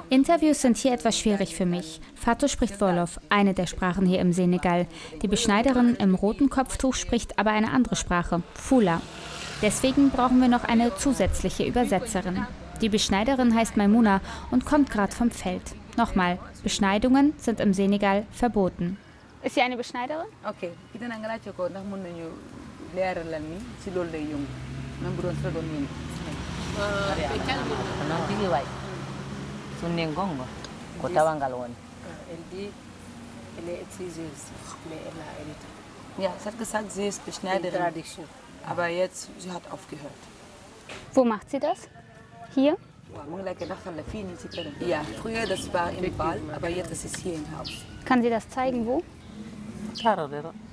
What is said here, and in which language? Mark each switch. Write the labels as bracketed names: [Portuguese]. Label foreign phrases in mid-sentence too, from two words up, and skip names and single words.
[German] Interviews sind hier etwas schwierig für mich. Fatou spricht Wolof, eine der Sprachen hier im Senegal. Die Beschneiderin im roten Kopftuch spricht aber eine andere Sprache, Fula. Deswegen brauchen wir noch eine zusätzliche Übersetzerin. Die Beschneiderin heißt Maimouna und kommt gerade vom Feld. Nochmal, Beschneidungen sind im Senegal verboten. Ist sie eine Beschneiderin? [Wolof] Okay, kita nang laajte ko ndax mën nañu leeralal ni ci loolu lay yëngu même bu doon sa doon yëngu. Non tigi way. [Fula] Sunne ngongo ko tawangal woni. [French] Elle dit elle est exciseuse, mais elle a arrêté. [German] Ja, sie hat gesagt, sie ist Beschneiderin. Tradition. Aber jetzt, sie hat aufgehört. Wo macht sie das? Hier? Ja, früher das war im Wald, aber jetzt ist es hier im Haus. Kann sie das zeigen, wo? Tararero.